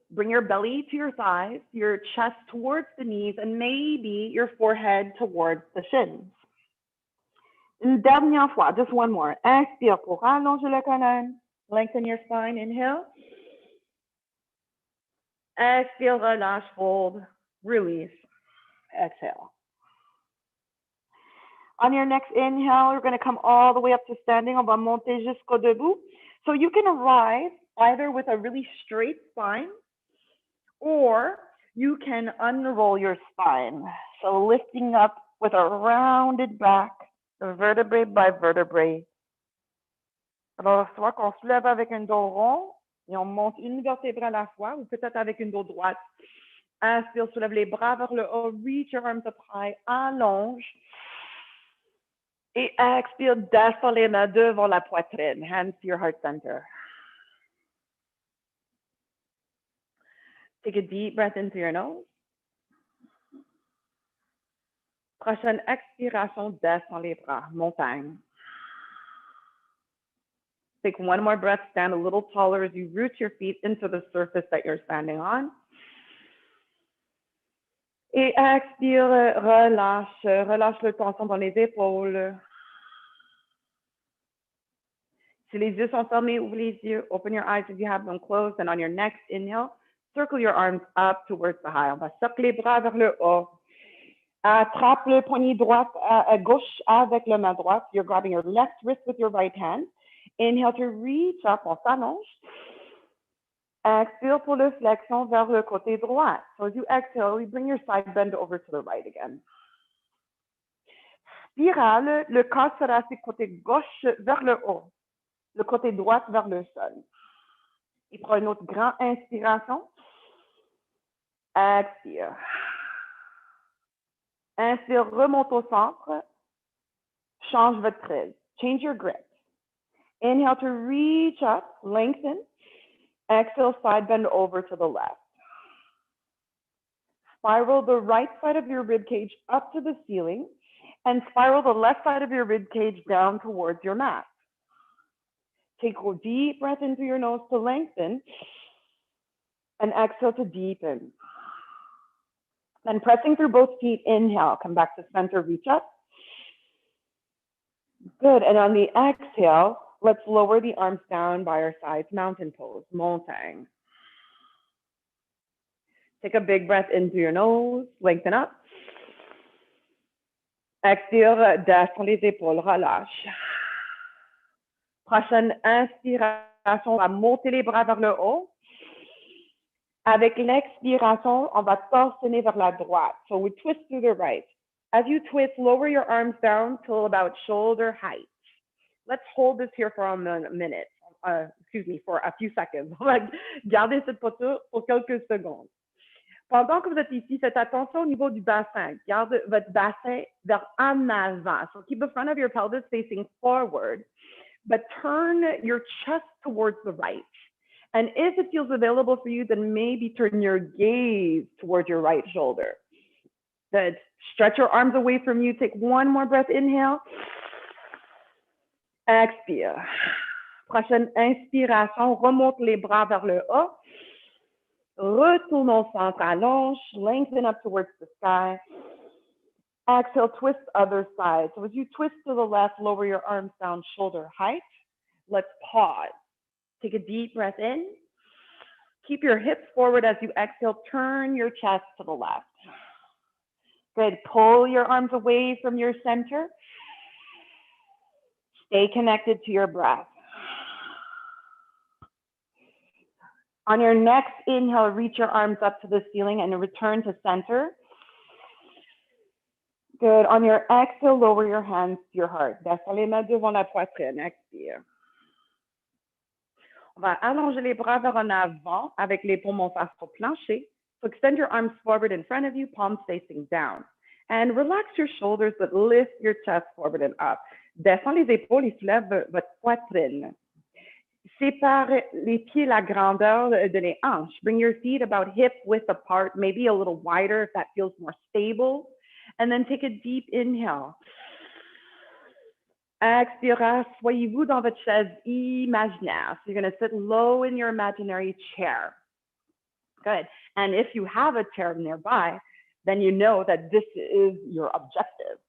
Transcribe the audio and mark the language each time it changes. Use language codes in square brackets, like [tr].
[en] Bring your belly to your thighs, your chest towards the knees, and maybe your forehead towards the shins. [fr] Une dernière fois, [en] just one more. [fr] Inspire pour allonger la colonne. [en] Lengthen your spine. Inhale. [fr] Expire, relâche, [en] fold, release. Exhale. On your next inhale, you're going to come all the way up to standing. [fr] On va monter jusqu'au debout. [en] So you can arrive either with a really straight spine or you can unroll your spine. So lifting up with a rounded back, vertebrae by vertebrae. [fr] Alors, soit qu'on se lève avec un dos rond et on monte une vertèbre à la fois ou peut-être avec une dos droite. Inspire, soulève les bras vers le haut, [en] reach your arms up high, [fr] allonge. Et expire, descends les mains devant la poitrine, [en] hands to your heart center. Take a deep breath into your nose. [fr] Prochaine expiration, descends les bras, montagne. [en] Take one more breath, stand a little taller as you root your feet into the surface that you're standing on. [fr] Et expire, relâche, relâche le tension dans les épaules. Si les yeux sont fermés, ouvre les yeux. [en] Open your eyes if you have them closed. And on your next inhale, circle your arms up towards the high. [fr] On va cercler les bras vers le haut. Attrape le poignet droit à gauche avec la main droite. [en] You're grabbing your left wrist with your right hand. Inhale to reach up, [fr] on s'allonge. Expire pour le flexion vers le côté droit. So as you exhale, you bring your side bend over to the right again. Spirale, le corps sera du côté gauche vers le haut, le côté droit vers le sol. Et prends une autre grande inspiration. Expire. Inspire, remonte au centre. Change votre prise. [en] Change your grip. Inhale to reach up, lengthen. Exhale, side bend over to the left. Spiral the right side of your rib cage up to the ceiling and spiral the left side of your rib cage down towards your mat. Take a deep breath into your nose to lengthen and exhale to deepen. Then pressing through both feet, inhale, come back to center, reach up. Good, and on the exhale, let's lower the arms down by our sides, mountain pose, montagne. Take a big breath into your nose, lengthen up. [fr] Expire, descends les épaules, relâche. Prochaine inspiration, on va monter les bras vers le haut. Avec l'expiration, on va torsionner vers la droite. [en] So we twist to the right. As you twist, lower your arms down till about shoulder height. Let's hold this here for a minute. For a few seconds. [fr] On va garder cette posture pour quelques secondes. Pendant que vous êtes ici, faites attention au niveau du bassin. Garde votre bassin vers en avant. [en] So keep the front of your pelvis facing forward, but turn your chest towards the right. And if it feels available for you, then maybe turn your gaze towards your right shoulder. Good. Stretch your arms away from you. Take one more breath. Inhale. [fr] Expire. Prochaine inspiration, remonte les bras vers le haut. Retourne au centre, allonge, [en] lengthen up towards the sky. Exhale, twist other side. So as you twist to the left, lower your arms down shoulder height. Let's pause. Take a deep breath in. Keep your hips forward as you exhale. Turn your chest to the left. Good. Pull your arms away from your center. Stay connected to your breath. On your next inhale, reach your arms up to the ceiling and return to center. Good. On your exhale, lower your hands to your heart. [fr] Descends les mains devant la poitrine. Expire. On va allonger les bras vers en avant avec les paumes en face au plancher. [en] So extend your arms forward in front of you, palms facing down. And relax your shoulders, but lift your chest forward and up. [fr] Descends les épaules et soulève votre poitrine. Sépare les pieds la grandeur de les hanches. [en] Bring your feet about hip width apart, maybe a little wider if that feels more stable. And then take a deep inhale. [fr] Expire, soyez-vous dans votre chaise imaginaire. [en] So you're going to sit low in your imaginary chair. Good. And if you have a chair nearby, then you know that this is your objective.